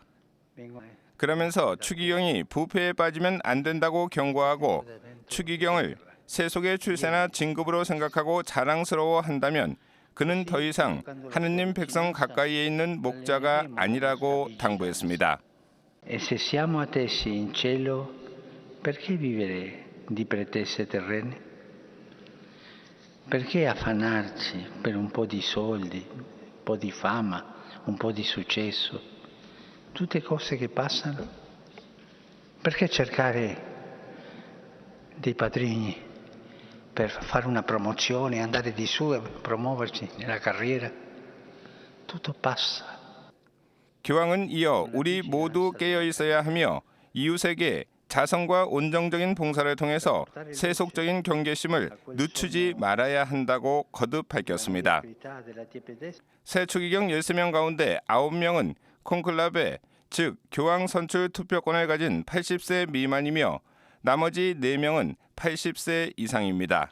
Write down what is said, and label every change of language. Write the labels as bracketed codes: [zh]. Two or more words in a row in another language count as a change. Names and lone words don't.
[ko] 그러면서 추기경이 부패에 빠지면 안 된다고 경고하고 추기경을 세속의 출세나 진급으로 생각하고 자랑스러워한다면 그는 더 이상 하느님 백성 가까이에 있는 목자가 아니라고 당부했습니다. [it] E se siamo attesi in cielo, perché vivere di pretese terrene? Perché affannarci per un po' di soldi, un po' di fama, un po' di successo? Tutte cose che passano? Perché cercare dei padrini per fare una promozione, andare di su e promuoverci nella carriera? Tutto passa. [ko] 교황은 이어 우리 모두 깨어 있어야 하며 이웃에게 자성과 온정적인 봉사를 통해서 세속적인 경계심을 늦추지 말아야 한다고 거듭 밝혔습니다. 새 추기경 13명 가운데 9명은 콘클라베, 즉 교황 선출 투표권을 가진 80세 미만이며 나머지 4명은 80세 이상입니다.